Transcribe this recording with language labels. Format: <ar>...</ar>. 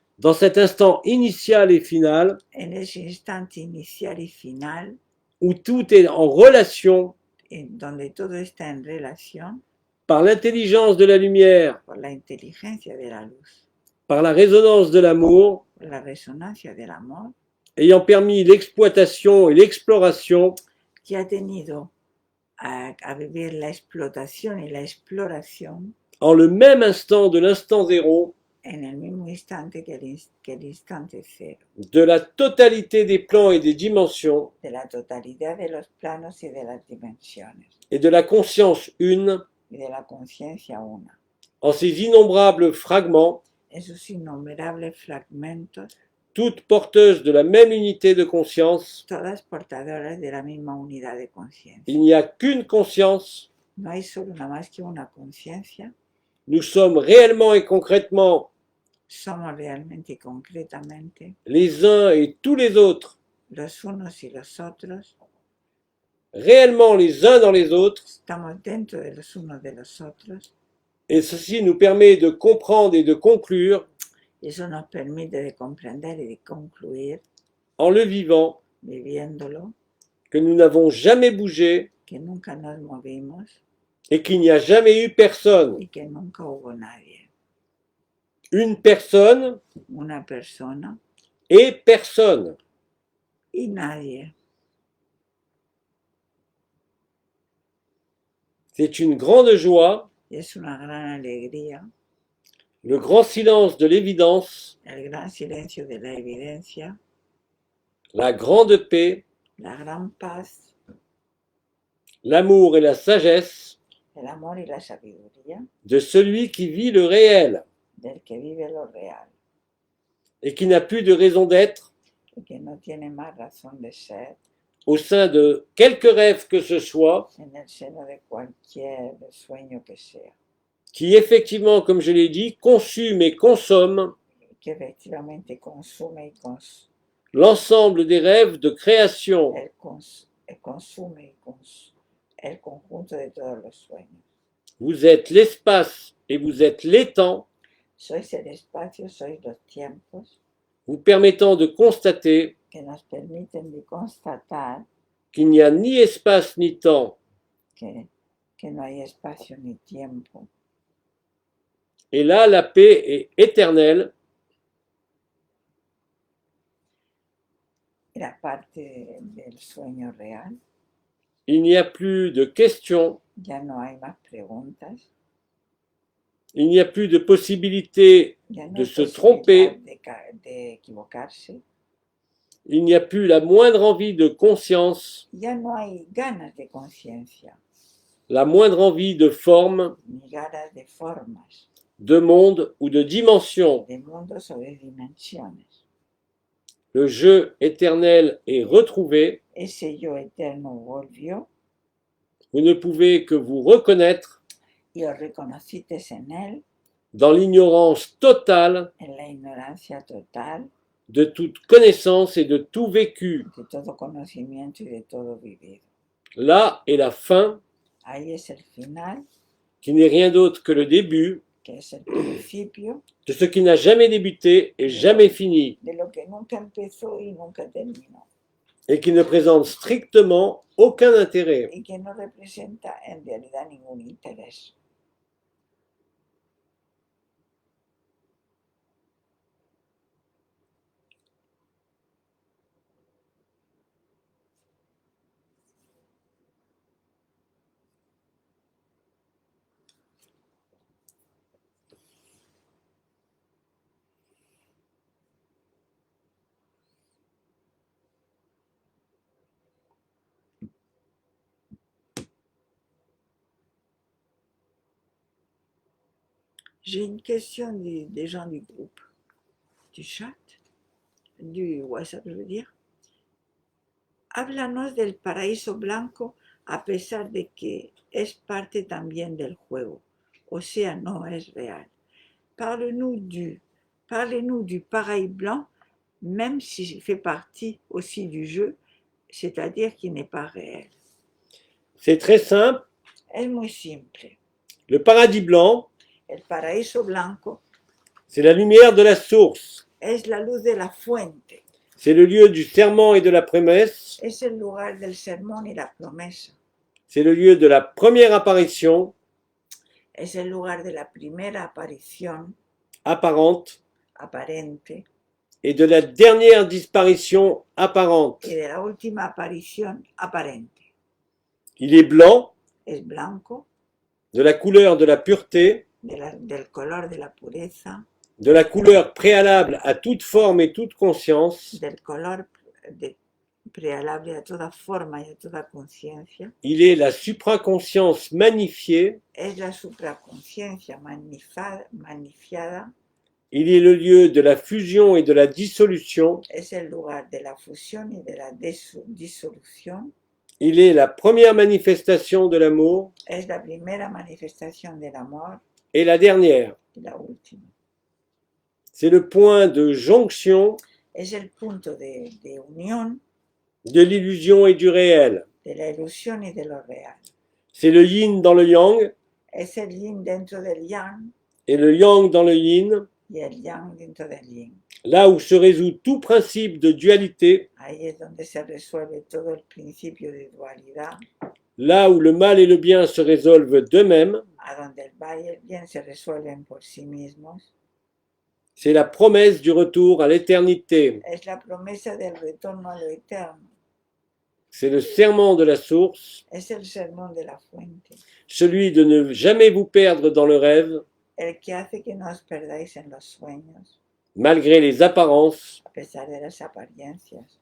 <fr>dans cet instant initial et final</fr> <es>en ese instante inicial y final,</es> <fr>où tout est en relation</fr> <es>en donde todo está en relación</es> <fr>par l'intelligence de la lumière,</fr> <es>por la inteligencia de la luz,</es> <fr>par la résonance de l'amour,</fr> <es>por la resonancia del amor,</es> <fr>ayant permis l'exploitation et l'exploration</fr> <es>que ha tenido a vivir la explotación y la exploración</es> <fr>en le même instant de l'instant zéro</fr> <es>en el mismo instante que el instante cero,</es> <fr>de la totalité des plans et des dimensions</fr> <es>de la totalidad de los planos y de las dimensiones,</es> <fr>et de la conscience une</fr> <es>y de la conciencia una,</es> <fr>en ces innombrables fragments,</fr> <es>esos innumerables fragmentos,</es> <fr>toutes porteuses de la même unité de conscience.</fr> <es>todas portadoras de la misma unidad de conciencia.</es> <fr>Il n'y a qu'une conscience.</fr> <es>No hay solo nada más que una conciencia,</es> <fr>Nous sommes réellement et concrètement</fr> <es>somos realmente y concretamente</es> <fr>les uns et tous les autres,</fr> <es>los unos y los otros,</es> <fr>réellement les uns dans les autres,</fr> <es>estamos dentro de los unos de los otros,</es> <fr>et ceci nous permet de comprendre et de conclure</fr> <es>y eso nos permite de comprender y de concluir,</es> <fr>en le vivant</fr> <es>viviéndolo,</es> <fr>que nous n'avons jamais bougé</fr> <es>que nunca nos movimos</es> <fr>et qu'il n'y a jamais eu personne.</fr> <es>y que nunca hubo nadie.</es> <fr>Une personne</fr> <es>Una persona</es> <fr>et personne.</fr> <es>y nadie.</es> <fr>C'est une grande joie,</fr> <es>Y es una gran alegría,</es> <fr>le grand silence de l'évidence,</fr> <es>el gran silencio de la evidencia,</es> <fr>la grande paix,</fr> <es>la gran paz,</es> <fr>l'amour et la sagesse</fr> <es>el amor y la sabiduría</es> <fr>de celui qui vit le réel</fr> <es>del que vive lo real</es> <fr>et qui n'a plus de raison d'être</fr> <es>y que no tiene más razón de ser</es> <fr>au sein de quelque rêve que ce soit,</fr> <es>en el seno de cualquier sueño que sea,</es> <fr>qui effectivement, comme je l'ai dit, consume et consomme</fr> <es>que efectivamente consume y</es> <fr>l'ensemble des rêves de création,</fr> <es>consume el conjunto de todos los sueños.</es> <fr>Vous êtes l'espace et vous êtes les temps,</fr> <es>Sois el espacio, sois los tiempos</es> <fr>vous permettant de constater</fr> <es>que nos permiten de constatar</es> <fr>qu'il n'y a ni espace ni temps,</fr> <es>que no hay espacio ni tiempo.</es> <fr>et là la paix est éternelle,</fr> <es>Era parte del sueño real.</es> <fr>il n'y a plus de questions,</fr> <es>Ya no hay más preguntas.</es> <fr>il n'y a plus de possibilité</fr> <es>Ya no</es> <fr>de</fr> <es>hay</es> <fr>se</fr> <es>posibilidad</es> <fr>tromper,</fr> <es>de equivocarse.</es> <fr>il n'y a plus la moindre envie de conscience,</fr> <es>Ya no hay ganas de conciencia,</es> <fr>la moindre envie de forme,</fr> <es>ni ganas de formas,</es> <fr>de monde ou de dimension.</fr> <es>de mundos o de dimensiones.</es> <fr>Le jeu éternel est retrouvé,</fr> <es>Ese yo eterno volvió</es> <fr>vous ne pouvez que vous reconnaître</fr> <es>y os reconocisteis en él,</es> <fr>dans l'ignorance totale</fr> <es>en la ignorancia total</es> <fr>de toute connaissance et de tout vécu.</fr> <es>de todo conocimiento y de todo vivido.</es> <fr>Là est la fin,</fr> <es>Ahí es el final,</es> <fr>qui n'est rien d'autre que le début</fr> <es>que es el principio</es> <fr>de ce qui n'a jamais débuté et jamais fini,</fr> <es>de lo que nunca empezó y nunca terminó,</es> <fr>et qui ne présente strictement aucun intérêt.</fr> <es>y que no representa en realidad ningún interés.</es> <fr>J'ai une question des gens du groupe, du chat, du WhatsApp, je veux dire.</fr> <es>Háblanos del paraíso blanco a pesar de que es parte también del juego, o sea, no es real.</es> <fr>Parle-nous du paradis blanc, même s'il fait partie aussi du jeu, c'est-à-dire qu'il n'est pas réel. C'est très simple,</fr> <es>Es muy simple.</es> <fr>le paradis blanc,</fr> <es>El paraíso blanco</es> <fr>c'est la lumière de la source,</fr> <es>es la luz de la fuente,</es> <fr>c'est le lieu du serment et de la promesse,</fr> <es>es el lugar del sermón y la promesa,</es> <fr>c'est le lieu de la première apparition</fr> <es>es el lugar de la primera aparición</es> <fr>apparente</fr> <es>aparente</es> <fr>et de la dernière disparition apparente.</fr> <es>y de la última aparición aparente.</es> <fr>Il est blanc,</fr> <es>Es blanco,</es> <fr>de la couleur de la pureté,</fr> <es>del color de la pureza,</es> <fr>de la couleur préalable à toute forme et toute conscience.</fr> <es>del color prealable a toda forma y a toda conciencia.</es> <fr>Il est la supraconscience magnifiée.</fr> <es>Es la supraconciencia magnifiada,</es> <fr>Il est le lieu de la fusion et de la dissolution.</fr> <es>es el lugar de la fusión y de la disolución,</es> <fr>Il est la première manifestation de l'amour</fr> <es>es la primera manifestación del amor</es> <fr>et la dernière.</fr> <es>y la última.</es> <fr>C'est le point de jonction</fr> <es>Es el punto de unión</es> <fr>de l'illusion et du réel.</fr> <es>de la ilusión y de lo real.</es> <fr>C'est le yin dans le yang</fr> <es>Es el yin dentro del yang</es> <fr>et le yang dans le yin,</fr> <es>y el yang dentro del yin.</es> <fr>là où se résout tout principe de dualité,</fr> <es>Ahí es donde se resuelve todo el principio de dualidad,</es> <fr>là où le mal et le bien se résolvent d'eux-mêmes.</fr> <es>a donde el mal y el bien se resuelven por sí mismos.</es> <fr>C'est la promesse du retour à l'éternité.</fr> <es>Es la promesa del retorno a lo eterno.</es> <fr>C'est le serment de la source,</fr> <es>Es el sermón de la fuente,</es> <fr>celui de ne jamais vous perdre dans le rêve,</fr> <es>el que hace que no os perdáis en los sueños,</es> <fr>malgré les apparences,</fr> <es>a pesar de las apariencias,</es>